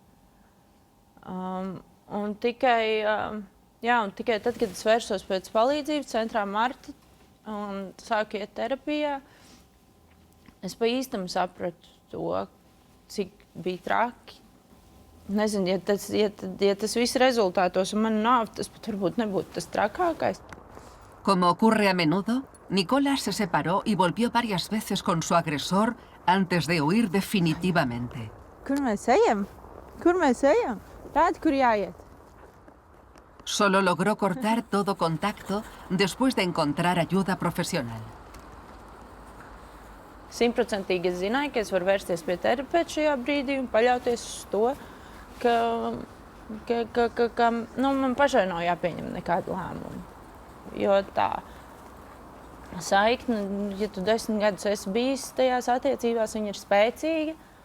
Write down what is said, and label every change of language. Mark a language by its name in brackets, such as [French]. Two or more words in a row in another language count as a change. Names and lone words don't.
[Latvian] Un tikai tad, kad es vērsos pēc palīdzības centrā Marta un sāku iet terapijā, es pa īstam sapratu to, cik bija traki. Nezinu, ja tas viss rezultātos un man nav, tas pat varbūt nebūtu tas trakākais. [Spanish] Como ocurre a menudo, Nicola se separó y volvió varias veces con su agresor antes de huir definitivamente. [Latvian] Kur mēs ejam? Kur mēs ejam? Tādi, kur jāiet. [Spanish] Solo logró cortar todo contacto después de encontrar ayuda profesional. [Latvian] 100% es zināju, ka es varu vērsties pie terapeita šajā brīdī un paļauties uz to, ka man pašai nav jāpieņem nekādu lēmumu. Jo tā saikne, ja tu 10 gadus esi bijis tajās attiecībās, viņa ir spēcīga.